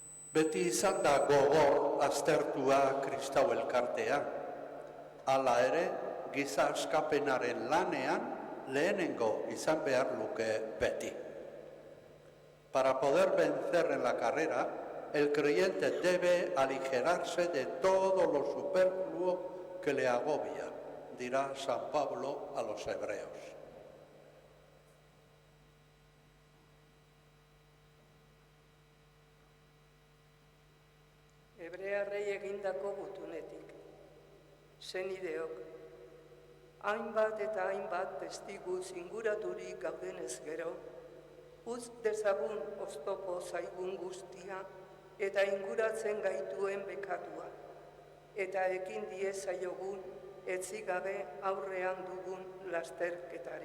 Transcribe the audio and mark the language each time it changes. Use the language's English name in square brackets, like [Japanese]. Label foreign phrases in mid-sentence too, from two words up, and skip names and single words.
[Basque] Beti izan da gogor aztertua kristau elkartea. Hala ere, giza askapenaren lanean lehenengo izan behar luke beti. [Spanish] Para poder vencer en la carrera, el creyente debe aligerarse de todo lo superfluo que le agobia, dirá San Pablo a los hebreos. [Basque] Hebrearrei egindako gutunetik. Senideok, hainbat eta hainbat testiguz inguraturik gaudenez gero, utz dezagun oztopo zaigun guztia eta inguratzen gaituen bekatua, eta ekin diezaiogun etzigabe aurrean dugun lasterketari.